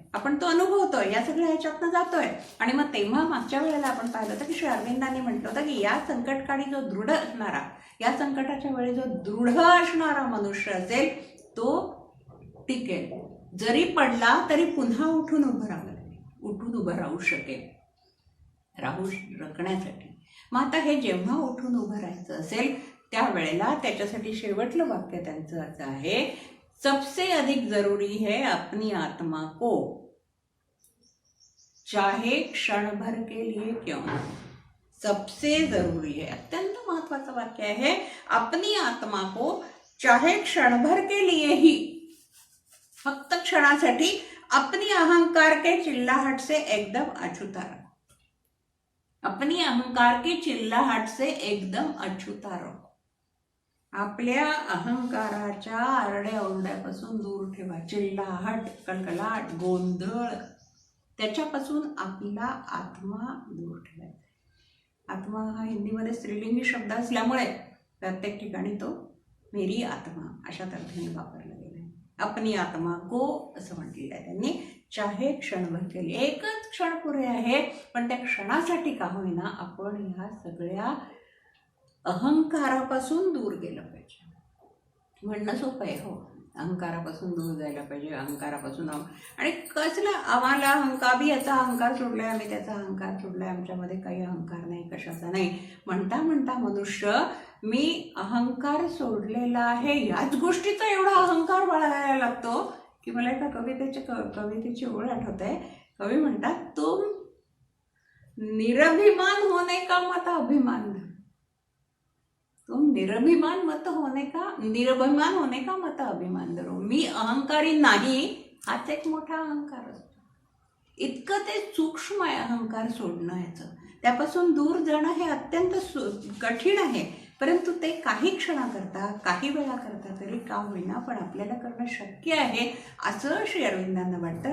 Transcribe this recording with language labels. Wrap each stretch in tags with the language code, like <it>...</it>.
<mr>आपण तो अनुभवतोय, या सगळ्या ह्याच्यातनं जातोय. आणि मग तेव्हा मागच्या वेळेला आपण पाहिलं होतं की श्री अरविंदांनी म्हटलं होतं की या संकटकाळी जो दृढ असणारा, या संकटाच्या वेळी जो दृढ असणारा मनुष्य असेल तो टिकेल, जरी पडला तरी पुन्हा उठून उभं राहू शकेल, राखण्यासाठी. मग आता हे जेव्हा उठून उभं राहायचं असेल त्यावेळेला त्याच्यासाठी शेवटलं वाक्य त्यांचं असं आहे,</mr> <hi>सबसे अधिक जरूरी है अपनी आत्मा को, चाहे क्षण भर के लिए क्यों. सबसे जरूरी है,</hi> <mr>अत्यंत महत्वाचं वाक्य आहे,</mr> <hi>अपनी आत्मा को चाहे क्षण भर के लिए ही,</hi> <mr>फक्त क्षणासाठी</mr> <hi>अपनी अहंकार के चिल्लाहट से एकदम अछूता रहो. अपनी अहंकार की चिल्लाहट से एकदम अछूता रहो.</hi> <mr>आपल्या अहंकाराच्या आरड्याओरड्यापासून दूर ठेवा. चिल्लाहट, कलकलाट, गोंधळ, त्याच्यापासून आपला आत्मा दूर ठेवायचा. आत्मा हा हिंदीमध्ये स्त्रीलिंगी शब्द असल्यामुळे प्रत्येक ठिकाणी तो</mr> <hi>मेरी आत्मा</hi> <mr>अशा तऱ्हेने वापरला गेला आहे.</mr> <hi>अपनी आत्मा को</hi> <mr>असं म्हटलेलं आहे त्यांनी.</mr> <hi>चाहे क्षणभर</hi> <mr>केली, एकच क्षण पुरे आहे, पण त्या क्षणासाठी का होईना आपण ह्या सगळ्या अहंकारापासून दूर गेलं पाहिजे. म्हणणं सोपं आहे, हो, अहंकारापासून दूर जायला पाहिजे, अहंकारापासून. आणि कसला आम्हाला अहंकार, याचा अहंकार सोडलाय, आम्ही त्याचा अहंकार सोडलाय, आमच्यामध्ये काही अहंकार नाही, कशाचा नाही. म्हणता म्हणता मनुष्य मी अहंकार सोडलेला आहे याच गोष्टीचा एवढा अहंकार बाळगायला लागतो की मला एका कवितेची ओळ आठवते. कवी म्हणतात,</mr> <hi>तुम निरभिमान होने का मत अभिमान, तुम निर्भिमान होने का मत अभिमान धरो.</hi> <mr>मी अहंकारी नाही हाच एक मोठा अहंकार असतो. इतकं ते सूक्ष्म आहे अहंकार सोडणं. याचं त्यापासून दूर जाणं हे अत्यंत कठीण आहे, परंतु ते काही क्षणाकरता, काही वेळाकरता तरी का होईना पण आपल्याला करणं शक्य आहे असं श्री अरविंदांना वाटतं.</mr>